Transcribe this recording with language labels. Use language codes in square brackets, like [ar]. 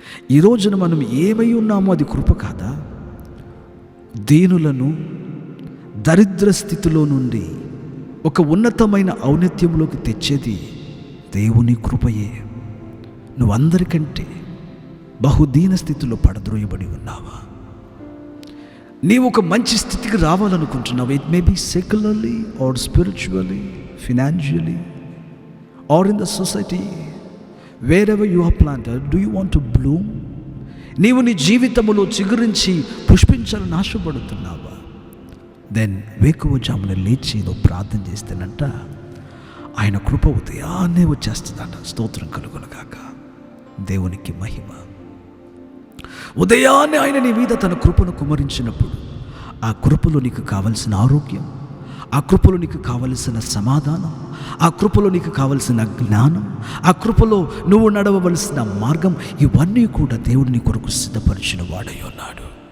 [te] ఈ రోజున మనం ఏమై ఉన్నామో అది కృప కాదా? దీనులను దరిద్ర స్థితిలో నుండి ఒక ఉన్నతమైన ఔన్నత్యంలోకి తెచ్చేది దేవుని కృపయే. నువ్వందరికంటే బహుదీన స్థితిలో పడద్రోయబడి ఉన్నావా? నీవు ఒక మంచి స్థితికి రావాలనుకుంటున్నావు. [en] It may be secularly or spiritually, financially or in the society, wherever you are planted, do you want to bloom? [te] నీవు నీ జీవితంలో చిగురించి పుష్పించాలని ఆశపడుతున్నావా? దెన్ వేకువ జామున లేచి నువ్వు ప్రార్థన చేస్తేనంట ఆయన కృప ఉదయాన్నే వచ్చేస్తుందంట. స్తోత్రం కలుగునుగాక. దేవునికి మహిమ. ఉదయాన్నే ఆయన నీ మీద తన కృపను కుమ్మరించినప్పుడు ఆ కృపలో నీకు కావలసిన ఆరోగ్యం, ఆ కృపలో నీకు కావలసిన సమాధానం, ఆ కృపలో నీకు కావలసిన జ్ఞానం, ఆ కృపలో నువ్వు నడవవలసిన మార్గం, ఇవన్నీ కూడా దేవుడు నీ కొరకు సిద్ధపరిచిన వాడై ఉన్నాడు.